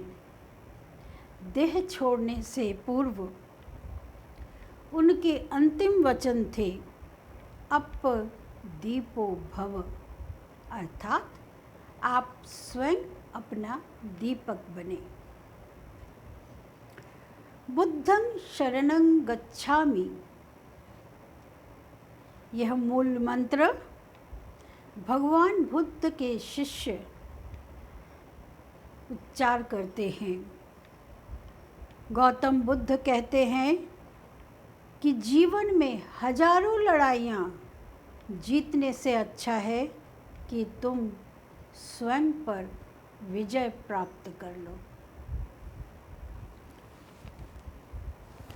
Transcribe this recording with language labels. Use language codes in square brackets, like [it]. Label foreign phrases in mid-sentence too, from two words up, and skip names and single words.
[hi] देह छोड़ने से पूर्व उनके अंतिम वचन थे, [pi] अप दीपो भव, [hi] अर्थात आप स्वयं अपना दीपक बने। [pi] बुद्धं शरणं गच्छामि, [hi] यह मूल मंत्र भगवान बुद्ध के शिष्य उच्चार करते हैं। गौतम बुद्ध कहते हैं कि जीवन में हजारों लड़ाइयाँ जीतने से अच्छा है कि तुम स्वयं पर विजय प्राप्त कर लो।